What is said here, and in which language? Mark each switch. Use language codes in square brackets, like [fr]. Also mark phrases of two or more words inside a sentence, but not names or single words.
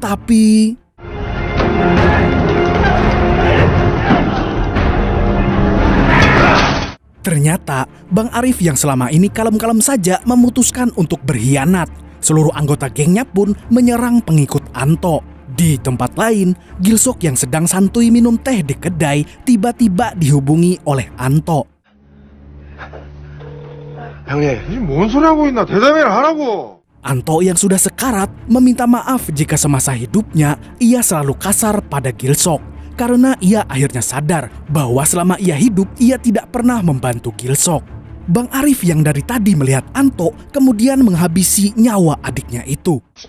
[id] Tapi ternyata Bang Arif yang selama ini kalem-kalem saja memutuskan untuk berkhianat. Seluruh anggota gengnya pun menyerang pengikut Anto. Di tempat lain, Gilsok yang sedang santuy minum teh di kedai tiba-tiba dihubungi oleh Anto. [ko] 형님, 뭔 소리 하고 있나? 대답을 하라고. [id] Anto yang sudah sekarat meminta maaf jika semasa hidupnya ia selalu kasar pada Gilsok. Karena ia akhirnya sadar bahwa selama ia hidup ia tidak pernah membantu Gilsok. Bang Arif yang dari tadi melihat Anto kemudian menghabisi nyawa adiknya itu.